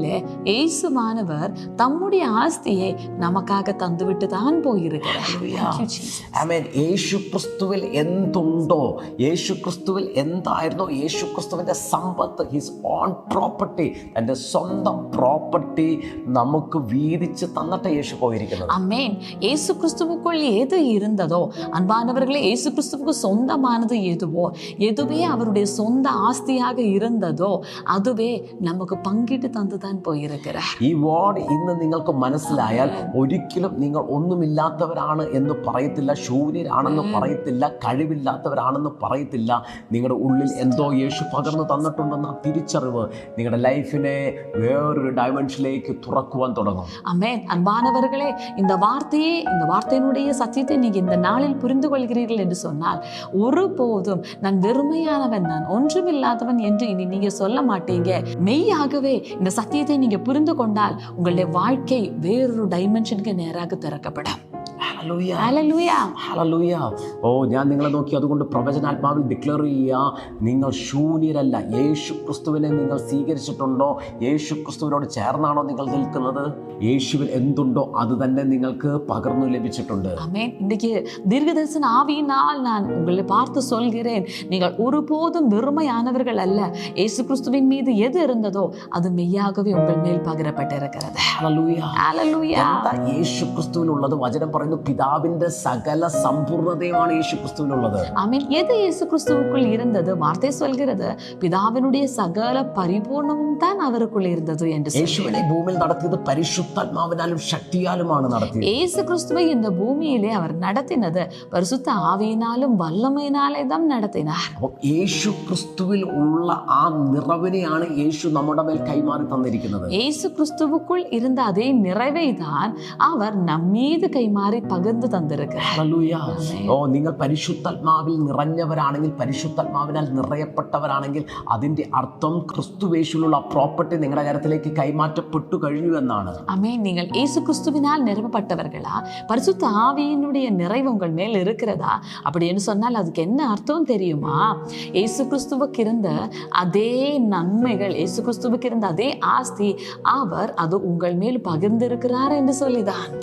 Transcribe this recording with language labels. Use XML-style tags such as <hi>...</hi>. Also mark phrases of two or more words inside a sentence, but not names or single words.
<ta>இயேசுவானவர் தம்முடைய ஆஸ்தியை நமக்காக தந்துவிட்டு தான் போயிருக்கிறார்.</ta> <ml>യേശു ക്രിസ്തുവിൽ എന്തുണ്ടോ, യേശു ക്രിസ്തുവിൽ എന്തായിരുന്നോ, യേശു ക്രിസ്തുവിൻ്റെ സമ്പത്ത്,</ml> <en>his own property,</en> <ml>തൻ്റെ സ്വന്തം പ്രോപ്പർട്ടി നമുക്ക് വീതിച്ച് തന്നിട്ട് യേശു പോയിരിക്കുന്നത്.</ml> <ta>அமேன். இயேசு கிறிஸ்துவுக்குள் எது இருந்ததோ, அன்பானவர்களே, இயேசு கிறிஸ்துவுக்கு சொந்தமானது எதுவே அவருடைய சொந்த ஆஸ்தியாக இருந்ததோ அதுவே</ta> <ml>നമുക്ക് പങ്കിട്ട് തന്നുതാൻ</ml> <ta>പോയിരിக்கிறார்.</ta> <ml>ഈ വേർഡ് ഇന്ന് നിങ്ങൾക്ക് മനസ്സിലായാൽ ഒരിക്കലും നിങ്ങൾ ഒന്നുമില്ലാത്തവരാണ് എന്ന് പറയത്തില്ല, ശൂന്യരാണെന്ന് പറയത്തില്ല, കഴിവില്ലാത്തവരാണെന്ന് പറയത്തില്ല. നിങ്ങളുടെ ഉള്ളിൽ എന്തോ യേശു പകർന്നു തന്നിട്ടുണ്ടെന്ന തിരിച്ചറിവ് നിങ്ങളുടെ ലൈഫിനെ വേറൊരു ഡയമെൻഷനിലേക്ക് തുറക്കുവാൻ തുടങ്ങും.</ml> <ta>ஆமென். அன்பானவர்களே, இந்த வார்த்தையினுடைய சத்தியத்தை நீங்க இந்த நாளில் புரிந்து கொள்கிறீர்கள் என்று சொன்னால் ஒருபோதும் நான் வெறுமையானவன், நான் ஒன்றுமில்லாதவன் என்று இனி நீங்க சொல்ல மாட்டீங்க. மெய்யாகவே இந்த சத்தியத்தை நீங்க புரிந்து கொண்டால் உங்களுடைய வாழ்க்கை வேறொரு டைமென்ஷனுக்கு நேராக திறக்கப்படும்.</ta> <ml>ഓ, ഞാൻ നിങ്ങളെ നോക്കി അതുകൊണ്ട് പ്രവചനാത്മാവിൽ ഡിക്ലെയർ ചെയ്യുക, നിങ്ങൾ ശൂന്യരല്ല. യേശു ക്രിസ്തുവിനെ നിങ്ങൾ സ്വീകരിച്ചിട്ടുണ്ടോ? യേശു ക്രിസ്തുവിനോട് ചേർന്നാണോ നിങ്ങൾ നിൽക്കുന്നത്? യേശുവിൽ എന്തുണ്ടോ അത് തന്നെ നിങ്ങൾക്ക് പകർന്നു ലഭിച്ചിട്ടുണ്ട്.</ml> <ta>ஆமென். இன்றைக்கு தீர்க்கதரிசன ஆவியினால் நான் உங்களை பார்த்து சொல்கிறேன், நீங்கள் ஒருபோதும் வெறுமையானவர்கள் அல்ல. இயேசு கிறிஸ்துவின் மீது எது இருந்ததோ அது மெய்யாகவே உங்கள் மேல் பகிரப்பட்டிருக்கிறது.</ta> <ml>എന്താ യേശു ക്രിസ്തുവിനുള്ളത്? വചനം പറയുന്നു, പിതാവിന്റെ സകല സമ്പൂർണതയുമാണ് യേശു ക്രിസ്തുവിനുള്ളത്.</ml> <ta>ஆமென். எது இயேசு கிறிஸ்துவுக்குள் இருந்தது? வார்த்தை சொல்கிறது, பிதாவினுடைய சகல பரிபூர்ணமும் தான் அவருக்குள் இருந்தது என்று.</ta> <ml>യേശുവിനെ ഭൂമിയിൽ നടത്തിയത് പരിശുദ്ധാത്മാവിനാലും ശക്തിയാലുമാണ് നടത്തിയത്.</ml> <ta>இயேசு கிறிஸ்துவை இந்த பூமியிலே அவர் நடத்தினது பரிசுத்த ஆவியினாலும் வல்லமையினாலே தான் நடத்தினார்.</ta> <ml>അപ്പോൾ യേശു ക്രിസ്തുവിൽ ഉള്ള ആ നിറവിനെയാണ് യേശു നമ്മുടെ മേൽ കൈമാറി തന്നിരിക്കുന്നത്.</ml> <ta>இயேசு கிறிஸ்துவுக்குள் இருந்த அதே நிறைவை தான் அவர் நம்மீது கைமாறி பகிர்ந்து தந்திருக்கிறார்.</ta> <ml>ഓ, നിങ്ങൾ പരിശുദ്ധാത്മാവിൽ നിറഞ്ഞവരാണെങ്കിൽ, പരിശുദ്ധാത്മാവിനാൽ നിറയപ്പെട്ടവരാണെങ്കിൽ അതിന്റെ അർത്ഥം ക്രിസ്തുവേശുവിലുള്ള പ്രോപ്പർട്ടി നിങ്ങളുടെ കാര്യത്തിലേക്ക് കൈമാറ്റപ്പെട്ടു കഴിഞ്ഞു എന്നാണ്.</ml> <ta>ஆமென். நீங்கள் இயேசு கிறிஸ்துவினால் நிரப்பப்பட்டவர்களா? பரிசுத்த ஆவியினுடைய நிறைவு உங்கள் மேல் இருக்கிறதா? அப்படின்னு சொன்னால் அதுக்கு என்ன அர்த்தம் தெரியுமா? இயேசு கிறிஸ்துவுக்கு இருந்த அதே நன்மைகள், இயேசு கிறிஸ்துவுக்கு இருந்த அதே ஆஸ்தி அவர் அது உங்கள் மேல் பகிர்ந்திருக்கிறார் என்று சொல்லிதான்.</ta>